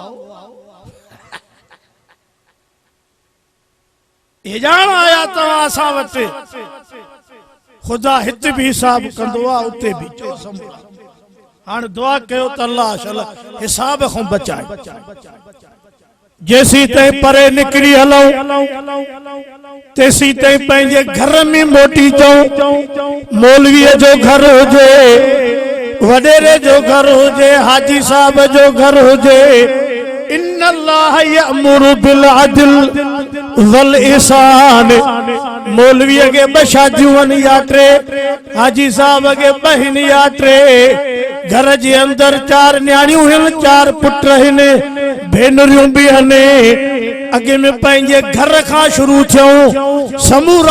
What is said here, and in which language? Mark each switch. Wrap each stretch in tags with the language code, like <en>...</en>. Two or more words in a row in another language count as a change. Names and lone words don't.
<sd>हे ॼाण आया तव्हां असां वटि ख़ुदा हिते भी हिसाब कंदो आहे उते भी हाणे दुआ कयो त अल्लाह शाला हिसाब खां बचाए जेसी ताईं परे निकिरी हलूं तेसी ताईं पंहिंजे घर में मोटी अचूं मौलवीअ जो घर हुजे वॾेरे जो घर हुजे हाजी साहब जो घर हुजे</sd> <ar>إن الله يأمر بالعدل والإحسان</ar> <sd>मौलवीअ के 2 शादियूं आहिनि या 3 हाजी साहब के 2 आहिनि या 3 घर जे अंदर 4 न्याणियूं आहिनि 4 पुट आहिनि भेनरियूं भी आहिनि अॻे में पंहिंजे घर खां शुरू थियूं समूरा</sd>